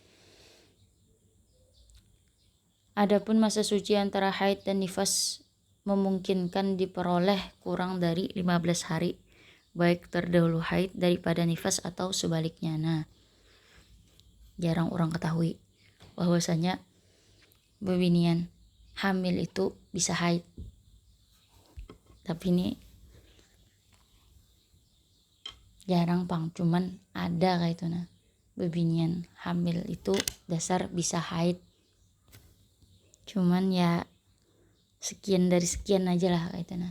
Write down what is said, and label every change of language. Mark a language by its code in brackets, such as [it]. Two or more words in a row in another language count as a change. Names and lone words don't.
[id] Adapun masa suci antara haid dan nifas memungkinkan diperoleh kurang dari 15 hari, baik terdahulu haid daripada nifas atau sebaliknya. Nah, jarang orang ketahui bahwasanya bebinian hamil itu bisa haid. [bjn] Tapi ini jarang pang, cuman ada kayak itu nah, bebinian hamil itu dasar bisa haid, cuman ya sekian dari sekian aja lah kayak itu nah.